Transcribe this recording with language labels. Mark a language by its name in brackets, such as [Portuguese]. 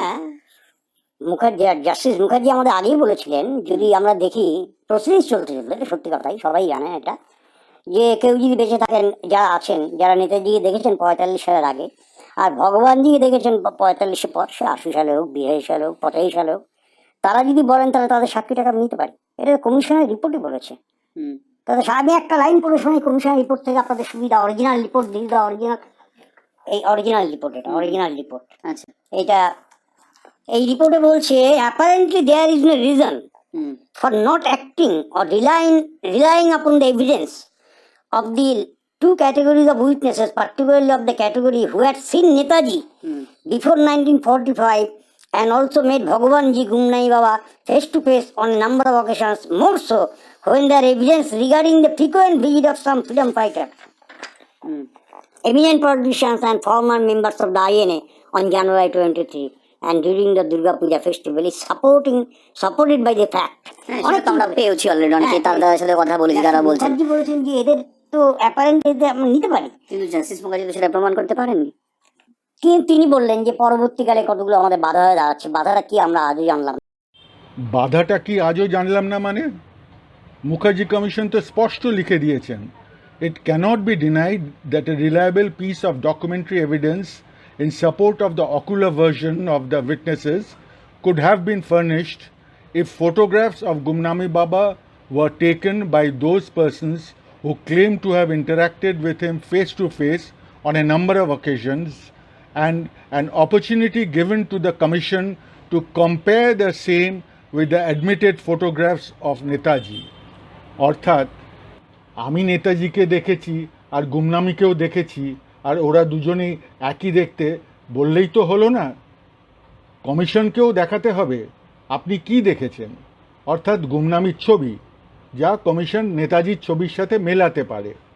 [Bangla] হ্যাঁ, মুখার্জি, জাস্টিস মুখার্জি আমাদের আগেই বলেছিলেন, যদি আমরা দেখি প্রসিডিংস চলতে চলতে, এটা সত্যি কথাই, সবাই জানেন এটা, যে কেউ যদি বেঁচে থাকেন, যারা আছেন, যারা নেতাজিকে দেখেছেন 45 সালের আগে, আর ভগবানজিকে দেখেছেন 45 পর, সে 80 সালে হোক, 82 সালে হোক, 85 সালে হোক, তারা যদি বলেন তাহলে তাদের সাক্ষী টাকা নিতে পারি। এটা কমিশনের রিপোর্টই বলেছে। তাদের আমি একটা লাইন পড়ে শুনি কমিশনের রিপোর্ট থেকে, আপনাদের সুবিধা, অরিজিনাল রিপোর্ট দিয়ে দাও, অরিজিনাল, এই অরিজিনাল রিপোর্ট, এটা অরিজিনাল রিপোর্ট। আচ্ছা, এটা এই রিপোর্টে বলছে, [English] Apparently there is no reason for not acting or relying upon the evidence of the two categories of witnesses, particularly of the category who had seen Netaji before 1945 and also met Bhagwanji Gumnai Baba face to face on a number of occasions, more so when there evidence regarding the frequent visit of some freedom fighter, eminent politicians and former members of the INA on January 23 and during the Durga Puja festival is supported by the fact. [Bangla] অনেক আমরা পেয়েছি already, অনেকে তাদের সাথে কথা বলেছি, তারা বলছেন বলেছেন যে এদের তো অ্যাপারেন্ট আমরা নিতে পারি, কিন্তু জাস্টিস মুখার্জি তো সেটা প্রমাণ করতে পারেননি। কিন্তু তিনি বললেন যে পরবর্তীকালে কতগুলো আমাদের বাধা হয়ে দাঁড়াচ্ছে। বাধাটা কি আমরা আজও জানলাম। বাধাটা কি আজও জানলাম না মানে? মুখার্জি কমিশন তো স্পষ্ট লিখে দিয়েছেন, [English] it cannot be denied that a reliable piece of documentary evidence in support of the ocular version of the witnesses could have been furnished if photographs of Gumnami Baba were taken by those persons who claim to have interacted with him face to face on a number of occasions, and an opportunity given to the commission to compare the same with the admitted photographs of Netaji. [Bangla] অর্থাৎ আমি নেতাজিকে দেখেছি আর গুমনামিকেও দেখেছি, আর ওরা দুজনেই একই দেখতে, বললেই তো হলো না, কমিশনকেও দেখাতে হবে আপনি কি দেখেছেন, অর্থাৎ গুমনামির ছবি, যা কমিশন নেতাজির ছবির সাথে মেলাতে পারে।